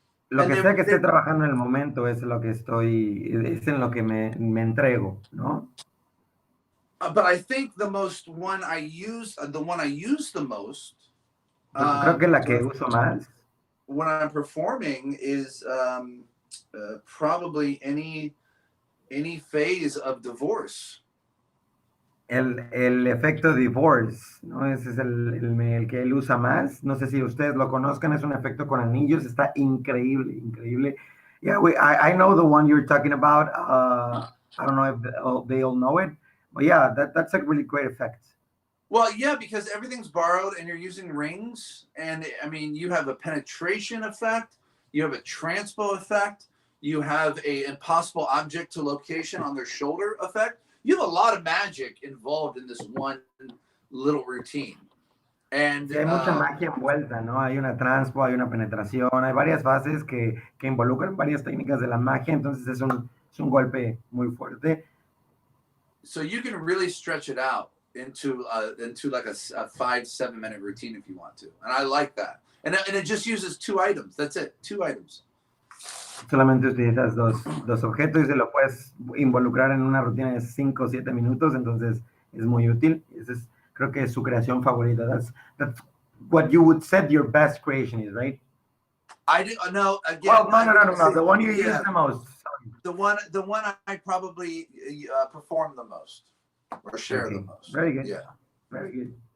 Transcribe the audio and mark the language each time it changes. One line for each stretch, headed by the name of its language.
Spanish: Lo que sea que esté trabajando en el momento es lo que es en lo que me entrego, ¿no?
English: But I think the one I use the most.
Spanish: Creo que la que uso más.
English: When I'm performing is probably any phase of divorce.
Spanish: El efecto divorce, ¿no? Ese es el que él usa más. No sé si ustedes lo conozcan, es un efecto con anillos, está increíble, increíble.
English: Yeah, I know the one you're talking about. I don't know if they all know it, but yeah, that's a really great effect. Well, yeah, because everything's borrowed and you're using rings. And I mean, you have a penetration effect, you have a transpo effect, you have a impossible object to location on their shoulder effect. You have a lot of magic involved in this one little routine. And
Spanish: hay mucha magia envuelta, ¿no? Hay una transpo, hay una penetración, hay varias fases que involucran varias técnicas de la magia, entonces es un golpe muy fuerte.
English: So you can really stretch it out into like a 5-7 minute routine if you want to, and I like that. And it just uses 2 items. That's it, 2 items.
Spanish: Solamente utilizas dos objetos y se lo puedes involucrar en una rutina de 5 o 7 minutos, entonces es muy útil. Creo que es su creación favorita.
English: That's what you would say your best creation is, right? I do no again. Well, no. The one you use the most. Sorry. The one I probably perform the most or share the most. Very good. Yeah. Very good.